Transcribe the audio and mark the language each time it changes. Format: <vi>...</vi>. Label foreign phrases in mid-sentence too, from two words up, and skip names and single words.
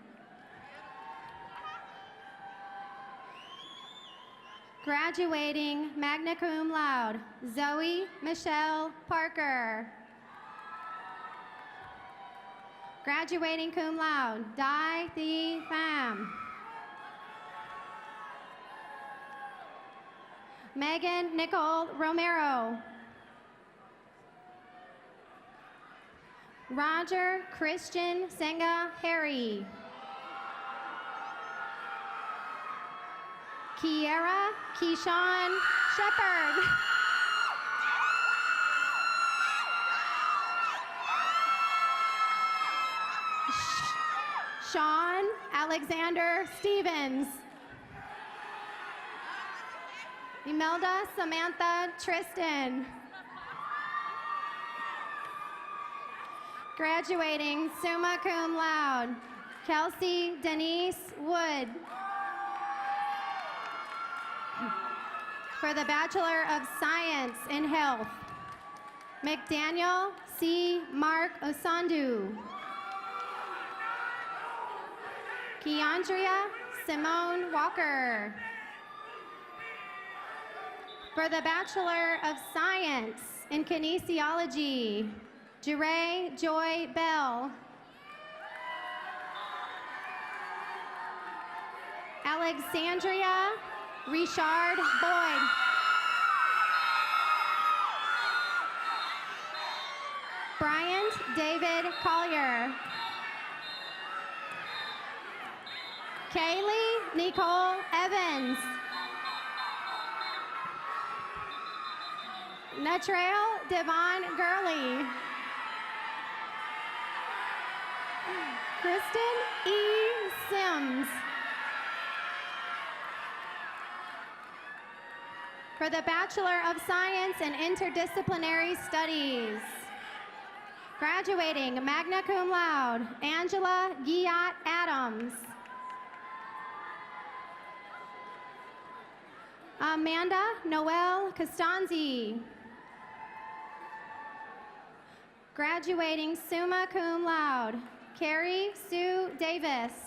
<en>Graduating</en> <la>magna cum laude,</la> <en>Zoe Michelle Parker. Graduating</en> <la>cum laude,</la> <en>Dai Thi Pham. Megan Nicole Romero. Roger Christian Senga Harry. Kiera Keyshawn Shepard. Sean Alexander Stevens. Imelda Samantha Tristan. Graduating</en> <la>summa cum laude,</la> <en>Kelsey Denise Wood. For the Bachelor of Science in Health, McDaniel C. Mark Osandu. Keandria Simone Walker. For the Bachelor of Science in Kinesiology, Jure Joy Bell. Alexandria Richard Boyd. Bryant David Collier. Kaylee Nicole Evans. Natrail Devon Gurley. Kristen E. Sims. For the Bachelor of Science in Interdisciplinary Studies. Graduating</en> <la>magna cum laude,</la> <en>Angela Giat Adams. Amanda Noel Costanzi. Graduating</en> <la>summa cum laude,</la> <en>Carrie Sue Davis.</en>